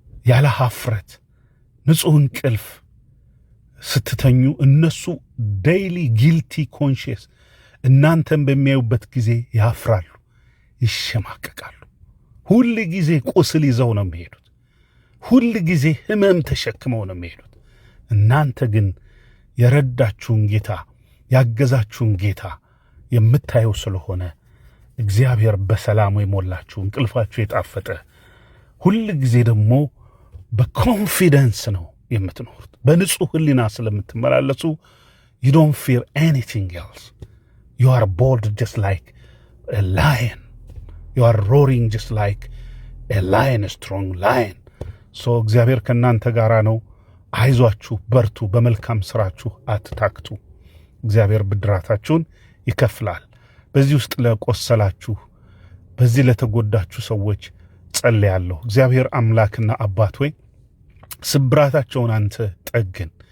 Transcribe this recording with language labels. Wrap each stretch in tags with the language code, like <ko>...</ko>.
<am>ያለ ሀፍረት፣ ንጹሕ እንቅልፍ ስትተኙ እነሱ ዴይሊ ጊልቲ ኮንሽየስ እናንተን በሚያዩበት ጊዜ ያፍራሉ፣ ይሸማቀቃሉ። ሁል ጊዜ ቁስል ይዘው ነው የሚሄዱት። ሁል ጊዜ ሕመም ተሸክመው ነው የሚሄዱት። እናንተ ግን የረዳችሁን ጌታ ያገዛችሁን ጌታ የምታዩ ስለሆነ እግዚአብሔር በሰላሙ የሞላችሁ እንቅልፋችሁ የጣፈጠ ሁል ጊዜ ደግሞ በኮንፊደንስ ነው የምትኖሩት። በንጹሕ ሕሊና ስለምትመላለሱ</am> <en>you don't fear anything else. You are bold just like a lion. You are roaring just like a lion, a strong lion.</en> <am>So እግዚአብሔር ከእናንተ ጋር ነው። አይዟችሁ፣ በርቱ፣ በመልካም ሥራችሁ አትታክቱ። እግዚአብሔር ብድራታችሁን ይከፍላል። በዚህ ውስጥ ለቆሰላችሁ፣ በዚህ ለተጎዳችሁ ሰዎች ጸልያለሁ። እግዚአብሔር አምላክና አባት ሆይ ስብራታቸውን አንተ ጠግን፣</am>